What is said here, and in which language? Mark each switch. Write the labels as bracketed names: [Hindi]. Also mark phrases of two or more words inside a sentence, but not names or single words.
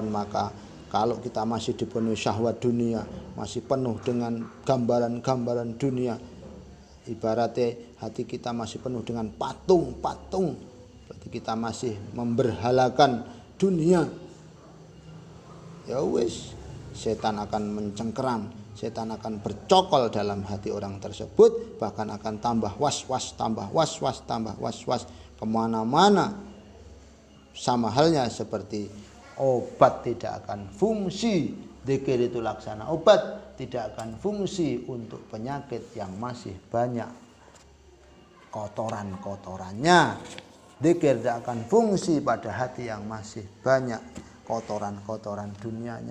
[Indonesian] Maka kalau kita masih dipenuhi syahwat dunia, masih penuh dengan gambaran-gambaran dunia, ibaratnya hati kita masih penuh dengan patung-patung, berarti kita masih memberhalakan dunia. [Javanese] Ya wis, [Indonesian] setan akan mencengkeram, setan akan bercokol dalam hati orang tersebut, bahkan akan tambah was-was, tambah was-was, tambah was-was kemana-mana. Sama halnya seperti obat tidak akan fungsi, dzikir itu laksana obat, tidak akan fungsi untuk penyakit yang masih banyak kotoran-kotorannya. Dzikir tidak akan fungsi pada hati yang masih banyak kotoran-kotoran dunianya.